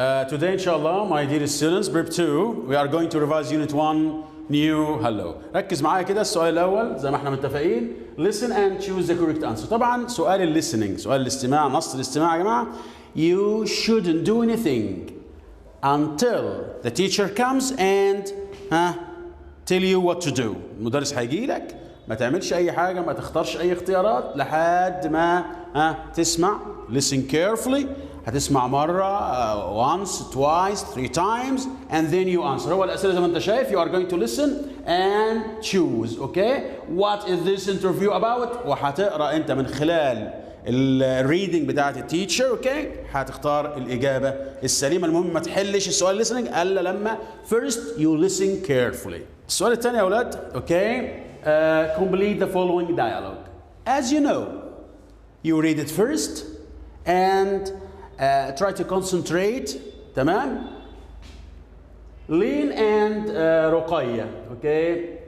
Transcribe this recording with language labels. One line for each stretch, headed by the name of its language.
English: Today inshallah my dear students Prep2 we are going to revise Unit 1 new hello.
Arabic: ركز معايا كده. السؤال الأول زي ما احنا متفقين
English: listen and choose the correct answer.
Arabic: طبعا سؤال listening سؤال الاستماع نص الاستماع يا جماعة.
English: You shouldn't do anything until the teacher comes and tell you what to do.
Arabic: المدرس هيجي لك ما تعملش أي حاجة ما تختارش أي اختيارات لحد ما تسمع
English: listen carefully.
Arabic: هتسمع مرة
English: once, twice, 3 times and then you answer.
Arabic: هو الأسئلة زي ما أنت شايف
English: you are going to listen and choose. Okay? What is this interview about؟
Arabic: وهتقرأ أنت من خلال الريدنج بتاعت التيتشر. اوكي هتختار الإجابة السليمة. المهم ما تحلش السؤال listening إلا لما
English: first you listen carefully.
Arabic: السؤال الثاني يا أولاد.
English: Okay complete the following dialogue. As you know you read it first and try to concentrate.
Arabic: تمام.
English: Lynn and Ruqayya. Okay.